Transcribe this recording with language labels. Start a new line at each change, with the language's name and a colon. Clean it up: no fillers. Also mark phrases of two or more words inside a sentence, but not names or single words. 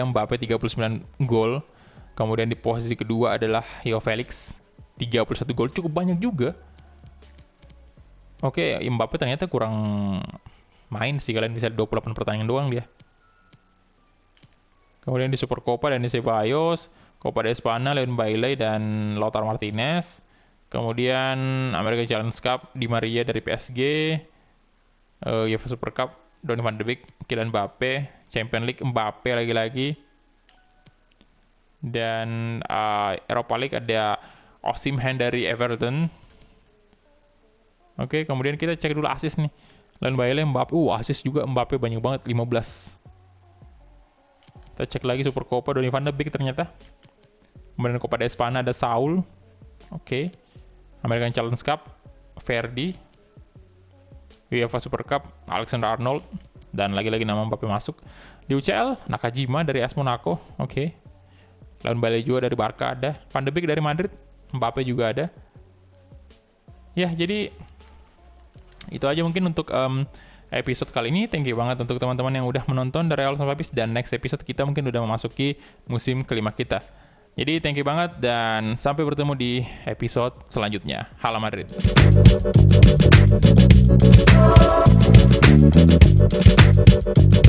Indonesian: Mbappe 39 gol. Kemudian di posisi kedua adalah Joao Felix 31 gol, cukup banyak juga. Mbappe ternyata kurang main sih, kalian bisa 28 pertandingan doang dia. Kemudian di Supercopa dan di Ceballos, Copa de Espana, Leon Bailey dan Lautaro Martinez. Kemudian American Challenge Cup, Di Maria dari PSG. UEFA Super Cup, Donny van de Beek, Kylian Mbappe. Champions League, Mbappe lagi-lagi. Dan Europa League ada Osimhen dari Everton. Kemudian kita cek dulu assist nih. Leon Bailey, Mbappe. Assist juga Mbappe banyak banget, 15. Kita cek lagi Super Copa, Donny van de Beek ternyata. Kemudian Copa de Espana ada Saul. American Challenge Cup, Verdi. UEFA Super Cup, Alexander Arnold. Dan lagi-lagi nama Mbappe masuk. Di UCL, Nakajima dari AS Monaco. Leon Bailey juga dari Barca ada. Van de Beek dari Madrid. Mbappe juga ada. Ya, jadi itu aja mungkin untuk episode kali ini.
English: Thank you
Indonesian: banget untuk teman-teman yang udah menonton dari awal sampai habis, dan
English: next episode
Indonesian: kita mungkin udah memasuki musim kelima kita. Jadi
English: thank you
Indonesian: banget dan sampai bertemu di episode selanjutnya.
Spanish: Hala Madrid.